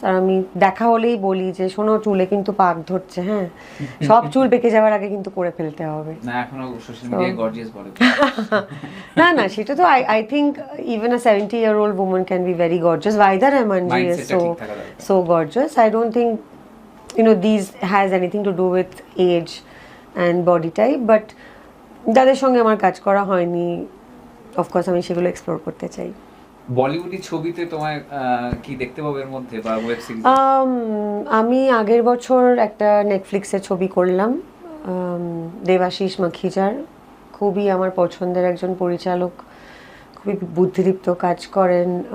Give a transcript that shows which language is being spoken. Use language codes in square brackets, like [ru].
[bn] আর আমি দেখা হলেই বলি যে শোনো, চুলে কিন্তু পাক ধরছে, হ্যাঁ, সব চুল পেকে যাওয়ার আগে কিন্তু করে ফেলতে হবে। না, এখনো সোশ্যাল মিডিয়ায় গর্জিয়াস বলে। না না, সেটা তো [en] I think even a 70-year-old woman can be very gorgeous. Vaida Rahmanji is so gorgeous. I don't think these has anything to do with age and body type, but [bn] যাদের সঙ্গে আমার কাজ করা হয়নি অফকোর্স আমি সেগুলো এক্সপ্লোর করতে চাই। বলিউডি ছবিতে তোমায় কি দেখতে পাবো এর মধ্যে, বা ওয়েব সিরিজ? আমি আগের বছর একটা নেটফ্লিক্সে ছবি করলাম, দেবাশিস মাখিজার, খুবই আমার পছন্দের একজন পরিচালক, খুবই বুদ্ধিদীপ্ত কাজ করেন।